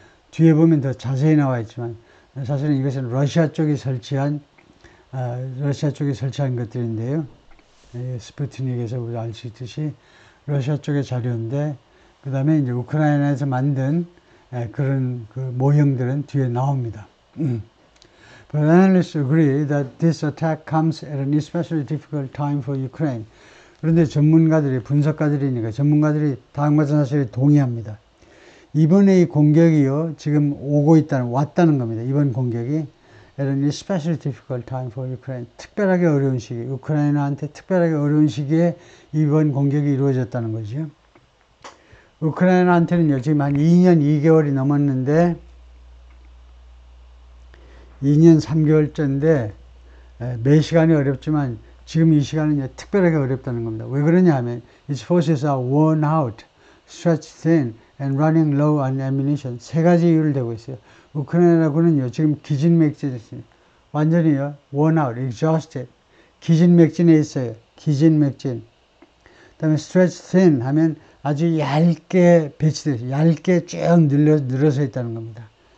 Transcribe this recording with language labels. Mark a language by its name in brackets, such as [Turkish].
[Korean] 뒤에 보면 더 자세히 나와 있지만, 사실은 이것은 러시아 쪽이 설치한 것들인데요. 스푸트닉에서 우리가 알 수 있듯이 러시아 쪽의 자료인데, 그 다음에 이제 우크라이나에서 만든 그런 그 모형들은 뒤에 나옵니다. [English] But analysts agree that this attack comes at an especially difficult time for Ukraine. [Korean] 그런데 분석가들이니까 전문가들이 다음과 같은 사실에 동의합니다. 이번에 이 공격이요, 지금 왔다는 겁니다. 이번 공격이 [English] at an especially difficult time for Ukraine. [Korean] 특별하게 어려운 시기, 우크라이나한테 특별하게 어려운 시기에 이번 공격이 이루어졌다는 거죠. 우크라이나한테는요, 지금 한 2년 2개월이 넘었는데, 2년 3개월째인데, 매 시간이 어렵지만, 지금 이 시간은 특별하게 어렵다는 겁니다. 왜 그러냐 하면, [English] its forces are worn out, stretched thin, and running low on ammunition. [Korean] 세 가지 이유를 대고 있어요. 우크라이나군은요, 지금 기진맥진에 있어요. 완전히요, [English] worn out, [Korean] exhausted. 기진맥진에 있어요. 기진맥진. 그 다음에 [English] stretched thin [Korean] 하면 아주 얇게 배치되어 있어요. 얇게 쭉 늘어서 있다는 겁니다.